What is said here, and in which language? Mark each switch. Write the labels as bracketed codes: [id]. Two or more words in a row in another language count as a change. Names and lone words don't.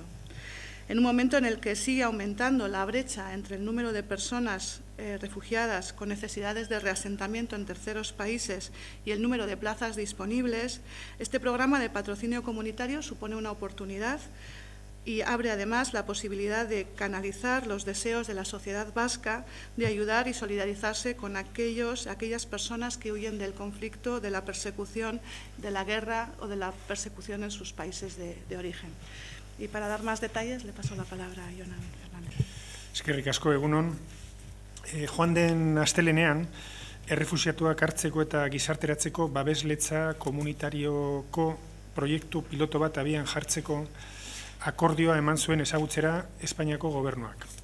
[es] En un momento en el que sigue aumentando la brecha entre el número de personas refugiadas con necesidades de reasentamiento en terceros países y el número de plazas disponibles, este programa de patrocinio comunitario supone una oportunidad y abre además la posibilidad de canalizar los deseos de la sociedad vasca de ayudar y solidarizarse con aquellas personas que huyen del conflicto, de la persecución, de la guerra o de la persecución en sus países de origen. Y para dar más detalles le paso la palabra a Jonan Fernández. [eu] Eskerrik asko, egunon. Joan den astelenean, errefuxiatuak hartzeko eta gizarteratzeko babesletza komunitarioko proiektu piloto bat abian jartzeko akordioa eman zuen ezagutzera Espainiako gobernuak.